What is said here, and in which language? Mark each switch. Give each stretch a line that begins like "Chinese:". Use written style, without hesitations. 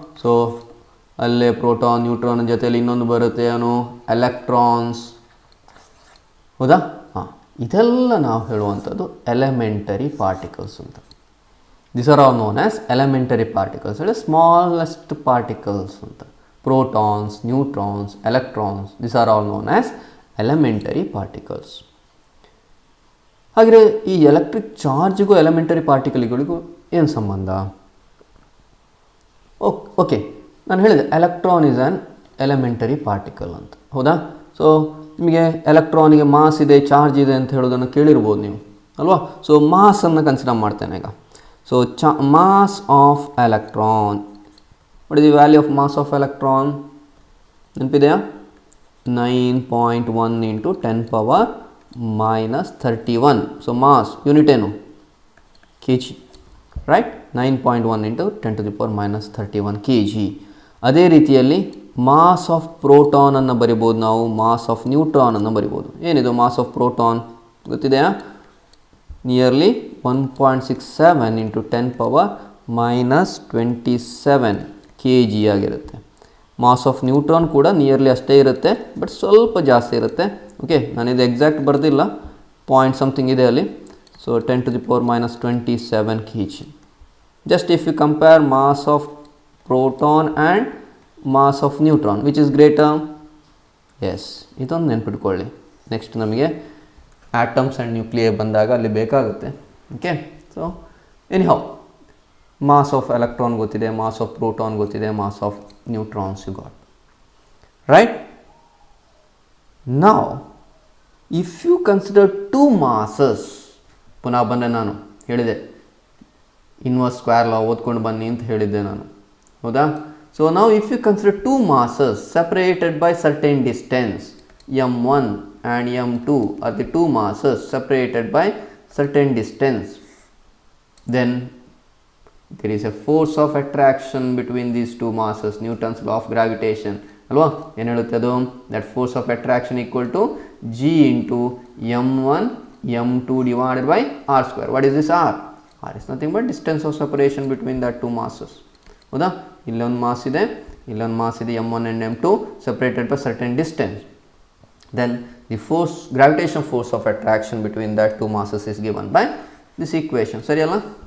Kannada: So ಅಲ್ಲೇ proton neutron ಜೊತೆಯಲ್ಲಿ ಇನ್ನೊಂದು ಬರುತ್ತೆ, ಏನು? ಎಲೆಕ್ಟ್ರಾನ್ಸ್, ಹೌದಾ? ಇದೆಲ್ಲ ನಾವು ಹೇಳುವಂಥದ್ದು ಎಲಿಮೆಂಟರಿ ಪಾರ್ಟಿಕಲ್ಸ್ ಅಂತ.
English: this are all known as elementary particles,
Kannada: ಅಂದರೆ ಸ್ಮಾಲೆಸ್ಟ್ ಪಾರ್ಟಿಕಲ್ಸ್ ಅಂತ.
English: protons, neutrons, electrons, these are all known as elementary particles.
Kannada: ಹಾಗೆ ಈ ಎಲೆಕ್ಟ್ರಿಕ್ ಚಾರ್ಜ್ಗೂ ಎಲಿಮೆಂಟರಿ ಪಾರ್ಟಿಕಲ್ಗಳಿಗೂ ಏನು ಸಂಬಂಧ?
English: okay,
Kannada: ನಾನು ಹೇಳಿದೆ
English: Electron is an elementary particle ಅಂತ, ಹೌದಾ?
Kannada: ಸೊ ನಿಮಗೆ ಎಲೆಕ್ಟ್ರಾನಿಗೆ ಮಾಸ್ ಇದೆ, ಚಾರ್ಜ್ ಇದೆ ಅಂತ ಹೇಳೋದನ್ನು ಕೇಳಿರ್ಬೋದು ನೀವು, ಅಲ್ವಾ?
English: so
Kannada: ಮಾಸನ್ನು ಕನ್ಸಿಡರ್ ಮಾಡ್ತೇನೆ ಈಗ.
English: So mass of electron, what is the value of mass of electron? ನೆನಪಿದೆಯಾ? 9.1 into 10 power minus 31. So mass unit ಏನು? kg, right? 9.1 into 10 to the power minus 31 kg.
Kannada: ಅದೇ ರೀತಿಯಲ್ಲಿ ಮಾಸ್ ಆಫ್ ಪ್ರೋಟಾನ್ ಅನ್ನು ಬರಿಬೋದು ನಾವು, mass of neutron ಅನ್ನು ಬರಿಬೋದು.
English: ಏನಿದು mass of proton ಗೊತ್ತಿದೆಯಾ? Nearly 1.67 into 10 power minus 27 kg ಆಗಿರುತ್ತೆ.
Kannada: ಮಾಸ್ ಆಫ್ ನ್ಯೂಟ್ರಾನ್ ಕೂಡ ನಿಯರ್ಲಿ ಅಷ್ಟೇ ಇರುತ್ತೆ, ಬಟ್ ಸ್ವಲ್ಪ ಜಾಸ್ತಿ ಇರುತ್ತೆ. ಓಕೆ, ನಾನಿದು ಎಕ್ಸಾಕ್ಟ್ ಬರೆದಿಲ್ಲ, ಪಾಯಿಂಟ್ ಸಮಥಿಂಗ್ ಇದೆ ಅಲ್ಲಿ.
English: So 10 to the power minus 27 kg. Just if you compare mass of proton and mass of neutron, which is greater?
Kannada: Yes, ಇದೊಂದು ನೆನ್ಪಿಟ್ಕೊಳ್ಳಿ. ನೆಕ್ಸ್ಟ್ ನಮಗೆ ಆಟಮ್ಸ್ ಆ್ಯಂಡ್ ನ್ಯೂಕ್ಲಿಯರ್ ಬಂದಾಗ ಅಲ್ಲಿ ಬೇಕಾಗುತ್ತೆ.
English: Okay, so anyhow mass of electron ಗೊತ್ತಿದೆ, mass of proton ಗೊತ್ತಿದೆ, mass of neutrons you got, right? Now, if you consider two masses,
Kannada: ಪುನಃ ಬಂದೆ, ನಾನು ಹೇಳಿದೆ ಇನ್ವರ್ಸ್ ಸ್ಕ್ವೇರ್ ಲಾ ಓದ್ಕೊಂಡು ಬನ್ನಿ ಅಂತ ಹೇಳಿದ್ದೆ ನಾನು, ಹೌದಾ?
English: so ನಾವು if you consider two masses separated by certain distance, m1 and m2 are the two masses separated by certain distance, then there is a force of attraction between these two masses, Newton's law of gravitation,
Kannada: ಅಲ್ವಾ? ಏನು ಹೇಳುತ್ತೆ ಅದು?
English: That force of attraction equal to g into m1 m2 divided by r square. What is this r? r is nothing but distance of separation between that two masses, ಹೌದಾ?
Kannada: ಇಲ್ಲೊಂದು mass ಇದೆ, ಇಲ್ಲೊಂದು mass ಇದೆ,
English: m1 and m2 separated by certain distance. Then the force, gravitation force of attraction between that two masses is given by this equation.
Kannada: ಸರಿ ಅಲ್ಲ?